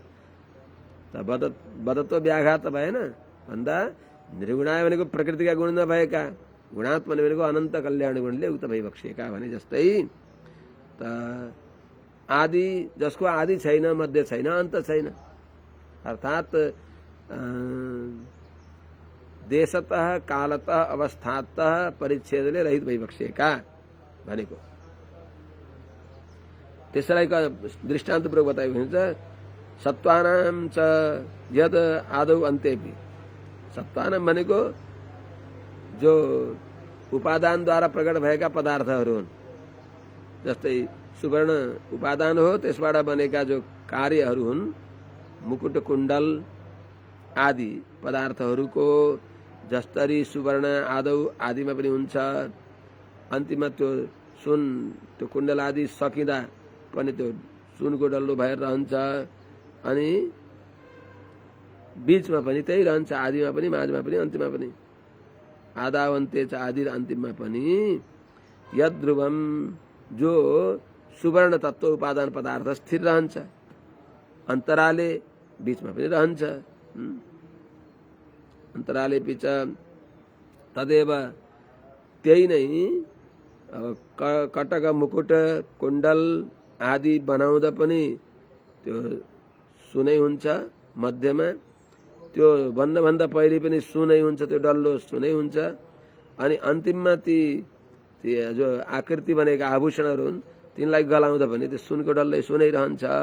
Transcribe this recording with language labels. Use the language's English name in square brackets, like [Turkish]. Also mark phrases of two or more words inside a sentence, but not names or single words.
[Nepali] त बदत्व व्याघात भएन भन्दा निर्गुणाय भनेको प्रकृतिका गुण नभएका, गुणात्मने भनेको अनन्त कल्याण गुणले युक्त भइबक्सिएका भने जस्तै। त आदि, जसको आदि छैन, मध्य छैन, अन्त छैन, अर्थात [Sanskrit] देशतः कालतः अवस्थातः [Nepali] परिच्छेदले रहित भइबक्सिएका भनेको। त्यसलाई दृष्टान्तपूर्वक बताएको हुन्छ। [Sanskrit] सत्त्वानां च यद आदौ अन्तेपि। [Nepali] सत्त्वानां भनेको जो उपादानद्वारा प्रकट भएका पदार्थहरू हुन्। जस्तै सुवर्ण उपादान हो, त्यसबाट बनेका जो कार्यहरू हुन्, मुकुट कुण्डल आदि पदार्थहरूको जस्तरी सुवर्ण आदौ आदिमा पनि हुन्छ, अन्तिममा त्यो सुन त्यो कुण्डल आदि सकिँदा पनि त्यो सुनको डल्लो भएर रहन्छ, अनि बीचमा पनि त्यही रहन्छ, आदिमा पनि माझमा पनि अन्तिममा पनि। [Sanskrit] आदावन्ते च [Nepali] आदि र अन्तिममा पनि [Sanskrit] यद ध्रुवम [Nepali] जो सुवर्ण तत्व उपादान पदार्थ स्थिर रहन्छ, अन्तराले बीचमा पनि रहन्छ। [Sanskrit] अन्तराले पिच तदेव [Nepali] त्यही नै कटक मुकुट कुण्डल आदि बनाउँदा पनि त्यो सुनै हुन्छ, मध्यमा त्यो भन्दा पहिले पनि सुनै हुन्छ, त्यो डल्लो सुनै हुन्छ, अनि अन्तिममा ती जो आकृति बनेका आभूषणहरू हुन् तिनलाई गलाउँदा पनि त्यो सुनको डल्लै सुनै रहन्छ।